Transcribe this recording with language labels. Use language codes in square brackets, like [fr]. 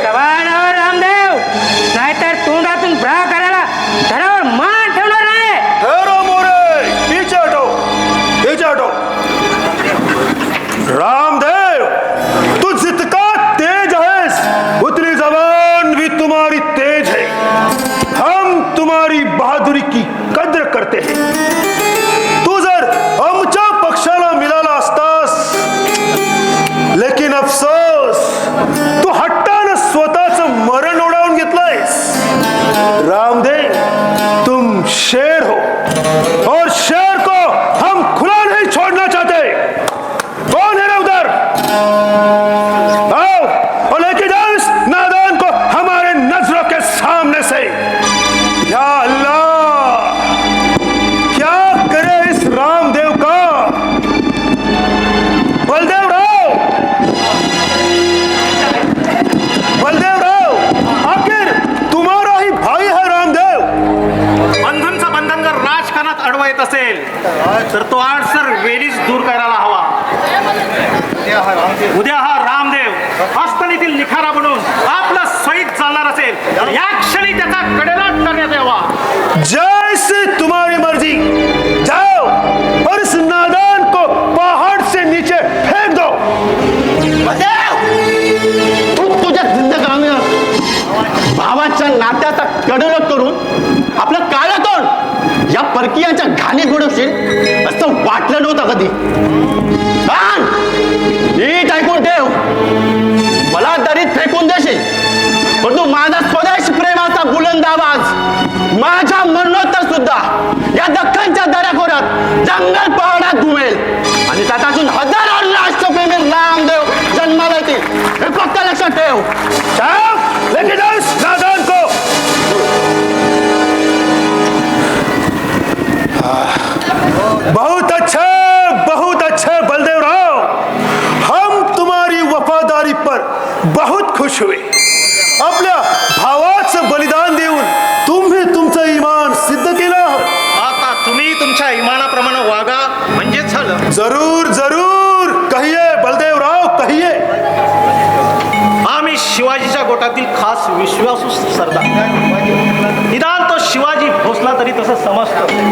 [mr] जवानावर रामदेव, नाहीतर तोंडातून भ्रा करायला घरावर मान ठेवणार नाही. [hi] ठहरो मोरे, पीछे हटो, पीछे हटो. रामदेव, [mr] तू जितका तेज आहेस [hi] उतनी जबान भी तुम्हारी तेज है. हम तुम्हारी बहादुरी की कद्र करते हैं. [mr] तू जर आमच्या पक्षाला मिळाला असतास, [hi] लेकिन अफसोस [mr] तू हट्टानं स्वतःच मरण ओढावून घेतलंयस. [hi] रामदेव, तुम शेर हो और शेर को हम खुला नहीं छोड़ना चाहते. कौन है रे उधर? आओ और लेके जाओ इस नादान को हमारे नजरों के सामने से. या अल्लाह, क्या करे इस रामदेव का. बलदेवराव, बलदेवराव, आखिर तुम्हारा ही भाई है रामदेव. [mr] बंधनचं बंधन जर राजकारणात अडवा येत असेल तर तो आडसर वेळीच दूर करायला हवा. उद्या हा रामदेव हस्तनीतील निखारा बनून आपला सहित चालणार असेल तर या क्षणी त्याचा कडेलाट करण्यात यावा. [hi] जैसे तुम्हारी मर्जी. जाओ और इस नादान को पहाड़ से नीचे फेंक दो. [mr] तू तुझ्या जिंदगानं भावाच्या नात्याचा कडलट करून आपलं काळं तोंड या परकीयांच्या घाणीत बुडवशील असं वाटलं नव्हतं कधी. पण नीट ऐकून ठेव, मला दरीत फेकून देशील परंतु माझा स्वदेश प्रेमाचा बुलंद आवाज माझ्या मरणोत्तर सुद्धा या दख्खनच्या दऱ्याखोऱ्यात जंगल पहाडात घुमेल आणि त्याच्यातून हजारो राष्ट्रप्रेमी रामदेव जन्माला येतील, हे फक्त लक्षात ठेव. [hi] जाओ, लेके जाओ इस नादान को. बहुत अच्छे बलदेवराव, हम तुम्हारी वफादारी पर बहुत खुश हुए. [mr] आपल्या भावाचं बलिदान देऊन तुम्ही तुमचं इमान सिद्ध केलं. आता तुम्ही तुमच्या इमानाप्रमाणे वागा म्हणजे झालं. [hi] जरूर जरूर, कहिए बलदेवराव, कहिए. [mr] आम्ही शिवाजीच्या गोटातील खास विश्वासू सरदार. निदान तो शिवाजी भोसला तरी तसं समजतो.